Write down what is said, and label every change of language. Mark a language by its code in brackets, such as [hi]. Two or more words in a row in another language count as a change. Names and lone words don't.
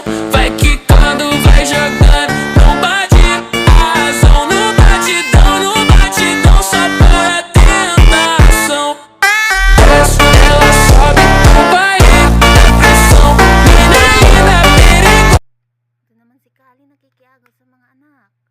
[pt] Vai quicando, vai jogando, não bate a razão. No batidão, só para tentação. Desce, ela sobe no baile é pressão. Mina linda, perigosa. [tl] Ito naman si Kali nakikiagaw sa mga anak.